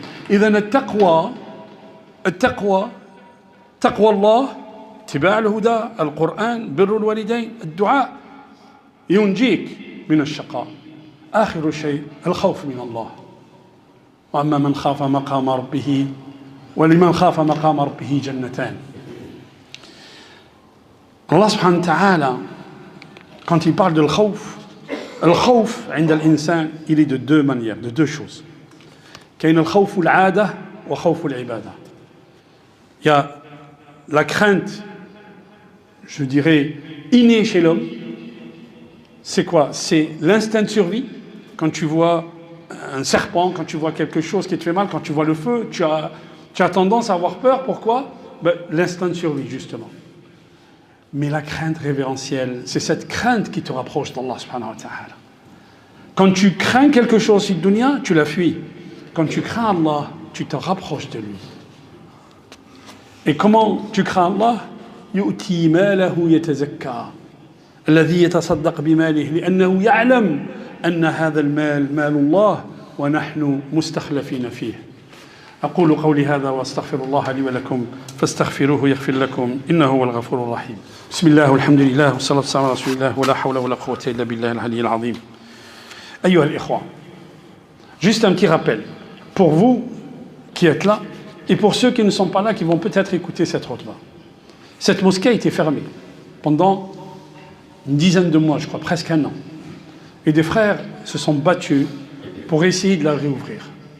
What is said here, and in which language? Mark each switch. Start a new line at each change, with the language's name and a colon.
Arabic: إذا التقوى تقوى الله، اتباع الهدى، القرآن، بر الوالدين، الدعاء ينجيك من الشقاء. آخر شيء الخوف من الله. وأما من خاف مقام ربه ولمن خاف مقام ربه جنتان.
French: Allah subhanahu wa ta'ala, quand il parle de l'khawf,
Arabic: الخوف عند الإنسان
French: il est de deux manières, de deux choses.
Arabic: كاين الخوف العادة وخوف العبادة.
French: Il y a la crainte, je dirais, innée chez l'homme. C'est quoi? C'est l'instinct de survie. Quand tu vois un serpent, quand tu vois quelque chose qui te fait mal, quand tu vois le feu, tu as tendance à avoir peur. Pourquoi? L'instinct de survie, justement. Mais la crainte révérentielle, c'est cette crainte qui te rapproche d'Allah subhanahu wa ta'ala. Quand tu crains quelque chose sur le dunya, tu la fuis. Quand tu crains Allah, tu te rapproches de lui. Et comment tu crains Allah?
Arabic: يؤتي ماله يتزكى الذي يتصدق بماله لأنه يعلم أن هذا المال مال الله ونحن مستخلفين فيه. أقول قولي هذا وأستغفر الله لي ولكم فاستغفروه يغفر لكم إنه هو الغفور الرحيم. بسم الله والحمد لله والصلاة والسلام على رسول الله ولا حول ولا قوة إلا بالله العلي العظيم. أيها الإخوة,
French: juste un petit rappel pour vous qui êtes là et pour ceux qui ne sont pas là, qui vont peut-être écouter cette khutbah. Cette mosquée a été fermée pendant une dizaine de mois, je crois, presque un an. Et des frères se sont battus pour essayer de la réouvrir.